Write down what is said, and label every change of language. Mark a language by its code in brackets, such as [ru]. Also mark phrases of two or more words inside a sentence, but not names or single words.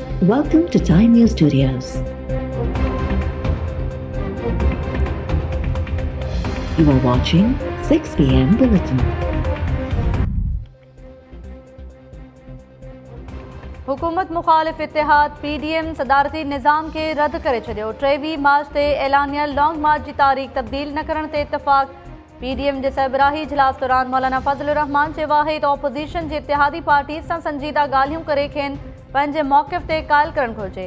[en] Welcome to Time News Studios. You are watching 6 p.m. Bulletin. [sd] हुकूमत मुखालिफ इतिहाद PDM सदारती निज़ाम के रद्द करे छॾियो। 23 मार्च ते ऐलानियल लॉन्ग मार्च जी तारीख़ तब्दील न करण ते इतफ़ाक़। PDM जे सरबराही इजलास दौरान मौलाना फज़लुर रहमान चयो आहे त ऑपोज़िशन जी इतिहादी पार्टी सां संजीदा ॻाल्हियूं करे खेनि पंहिंजे मौक़िफ़ ते क़ाइल करणु घुरिजे।